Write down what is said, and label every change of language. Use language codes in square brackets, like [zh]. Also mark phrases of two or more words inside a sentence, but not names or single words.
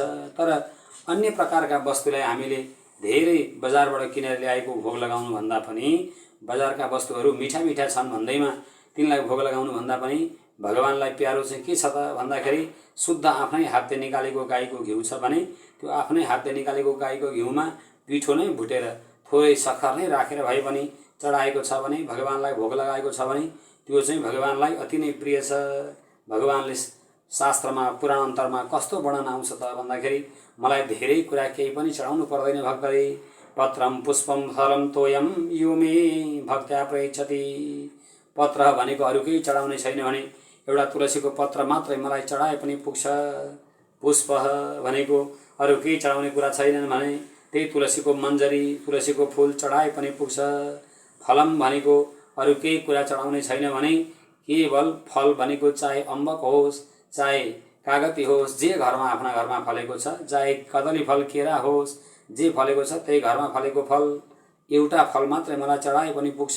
[ne] तर अन्य प्रकारका वस्तुलाई हामीले धेरै बजारबाट किनेर ल्याएको भोग लगाउनु भन्दा पनि, बजारका वस्तुहरू मिठा मिठा छन् भन्दैमा तिनलाई भोग लगाउनु भन्दा पनि भगवानलाई प्यारो चाहिँ के छ त भन्दाखेरि शुद्ध आफ्नै हातले निकालेको गाईको घिउ छ भने त्यो आफ्नै हातले निकालेको गाईको घिउमा पिठो नै भुटेर थोरै सक्खर नै राखेर भए पनि चढाएको छ भने, भगवानलाई भोग लगाएको छ भने त्यो चाहिँ भगवानलाई अति नै प्रिय छ। भगवानले शास्त्रमा पुराणान्तरमा कस्तो वर्णन आउँछ त भन्दाखेरि मलाई धेरै कुरा केही पनि चढाउनु पर्दैन भक्तले। [sa] पत्रम पुष्पम फलम तोयम यो मे भक्त्या प्रयच्छति। [ne] पत्र भनेको अरू केही चढाउने छैन भने एउटा तुलसीको पत्र मात्रै मलाई चढाए पनि पुग्छ। पुष्प भनेको अरू केही चढाउने कुरा छैनन् भने त्यही तुलसीको मन्जरी, तुलसीको फुल चढाए पनि पुग्छ। फलम भनेको अरू केही कुरा चढाउने छैन भने केवल फल भनेको चाहे अम्बक होस्, चाहे कागती होस्, जे घरमा आफ्ना घरमा फलेको छ, चाहे कदली फल, केरा होस्, जे फलेको छ त्यही घरमा फलेको फल, एउटा फल मात्रै मलाई चढाए पनि पुग्छ।